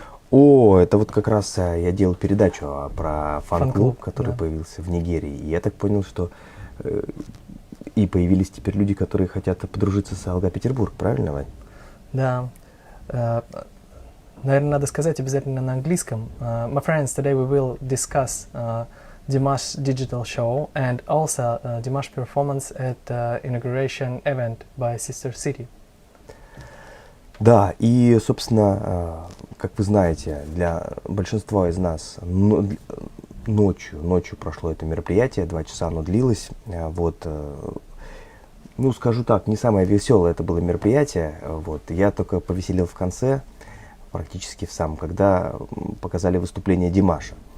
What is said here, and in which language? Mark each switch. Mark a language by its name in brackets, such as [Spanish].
[Russian] О, это вот как раз я делал передачу про фан-клуб, Фан-клуб, который да. появился в Нигерии. И я так понял, что и появились теперь люди, которые хотят подружиться с АЛГА Петербург, правильно, Вань? Да. Наверное, надо сказать обязательно на английском. [English] My friends, today we will discuss Dimash digital show and also Dimash performance at inauguration event by Sister City. [Russian] Да, и, собственно, как вы знаете, для большинства из нас ночью прошло это мероприятие, 2 часа оно длилось. Вот, ну, скажу так, не самое веселое это было мероприятие. Вот, я только повеселил в конце, практически в самом, когда показали выступление Димаша.